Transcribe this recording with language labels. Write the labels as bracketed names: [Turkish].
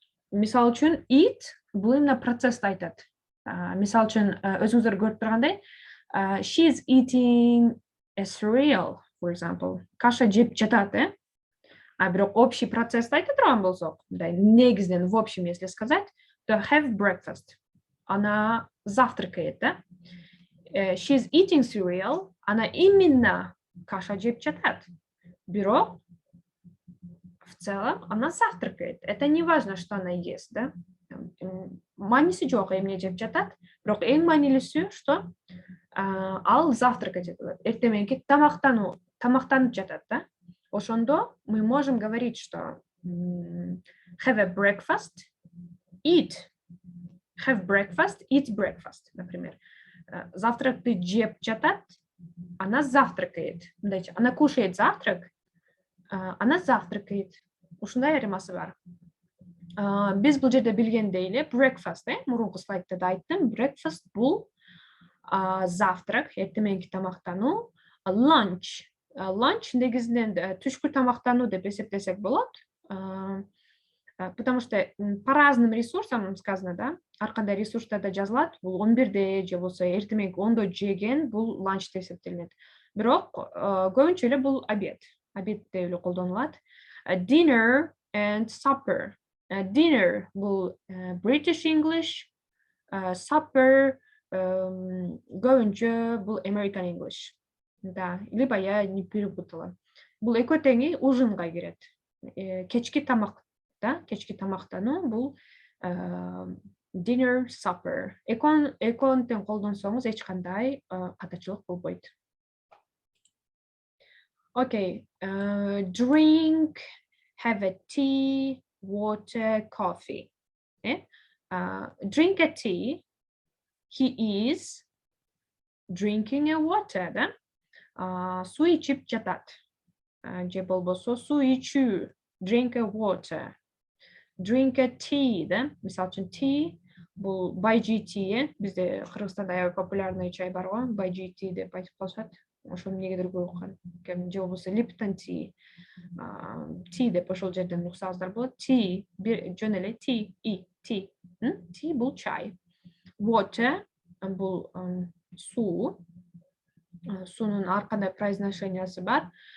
[Kyrgyz] Мисал үчүн eat бұл именно процессти айтат. Мисал үчүн өзүңүздөр көрүп тургандай, [English] she is eating a cereal, for example. [Kyrgyz] Каша жеп жатат, А бирок общий процессти айта турган болсок, негизинен [Russian] в общем, если сказать, то [Kyrgyz] have breakfast. [Russian] Она завтракает, да? [English] She is eating cereal. [Russian] Она именно [Kyrgyz] каша жеп жатат. Бирок [Russian] в целом она завтракает. Это не важно, что она ест, да? [Kyrgyz] Мааниси жок эмне жеп жатат, бирок эң маанилүүсү, что ал завтракать этет. Эртеменки тамактанып жатат, да? [Russian] Ошондо мы можем говорить, что [English] have a breakfast, eat. Have breakfast, eat breakfast, например. [Kyrgyz] Завтракты жеп жатат, [Russian] она завтракает. Она кушает завтрак, она завтракает. [Kyrgyz] Ушундай айырмасы бар. Биз бул жерде билгендей эле breakfast, мурунку слайдта да айттым, breakfast бул завтрак, эртеменки тамактануу, lunch. Lunch негизинен түшкү тамактануу деп эсептесек болот. [Russian] Потому что по разным ресурсам сказано, [Kyrgyz] да, ар кандай ресурстарда жазылат, бул 11-де же болсо эртеменки 10-до жеген бул lunch деп эсептелинет. Бирок көбүнчө эле бул обед деп эле колдонулат. [English] Dinner and supper. [Kyrgyz] Dinner бул British English, supper көбүнчө бул American English. [Russian] Да, либо я не перепутала. [Kyrgyz] Бул экөө теңи ужинга кирет. Кечки тамак, да, кечки тамактануу бул dinner, supper. Экөөнү тең колдонсоңуз эч кандай катачылык болбойт. [English] Okay, drink, have a tea, water, coffee. Drink a tea, he is drinking a water, да? [Kyrgyz] Суу ичип жатат. Же болбосо суу ичүү, drink a water. [English] Drink a tea, да? [Kyrgyz] Мисал үчүн tea, бул байжи tea, бизде Кыргызстанда аябай популярный чай бар го, байжи tea деп айтып коюшат. Ошону эмнегедир көп уккан. Же болбосо Lipton tea. Tea деп ошол жерден уксаңыздар болот. [English] Tea, жөн эле tea, tea. [Kyrgyz] Tea бул чай. Water бул суу. Суунун ар кандай произношениясы бар.